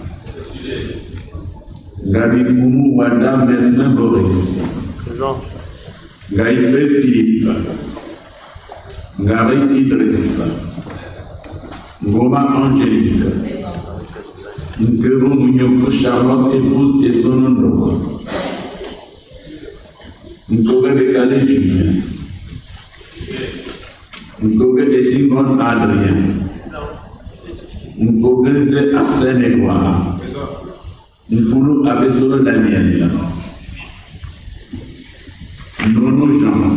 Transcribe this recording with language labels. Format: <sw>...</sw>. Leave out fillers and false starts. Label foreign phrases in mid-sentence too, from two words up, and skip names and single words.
<fr>Gabikoumou Wada Mesnin Boris. Gaïpé Philippe. Ngari Idriss. Ngoma Angélique. Nkero Mounioko Charlotte épouse et son nom. Nkobe Bekale Julien. Nkobe Essimon Adrien. Nkobe Zé Arsène Edouard. Nkoulou Abesolo Daniel. Nono Jean.</fr>